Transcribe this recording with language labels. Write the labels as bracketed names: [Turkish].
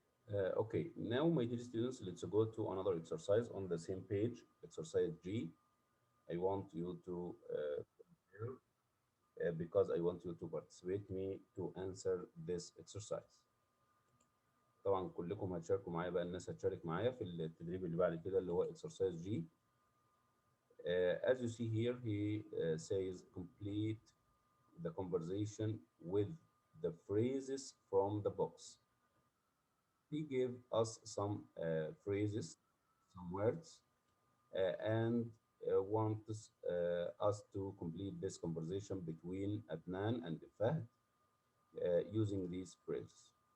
[English] Okay, now my dear students, let's go to another exercise on the same page, exercise G. I want you to because I want you to participate me to answer this exercise. [Arabic] طبعا كلكم هتشاركوا معايا بقى، الناس هتشارك معايا في التدريب اللي بعد كده اللي هو exercise G. [English] As you see here, he says complete the conversation with the phrases from the box. He gave us some phrases, some words, and wants us to complete this conversation between Adnan and Fahd using these phrases.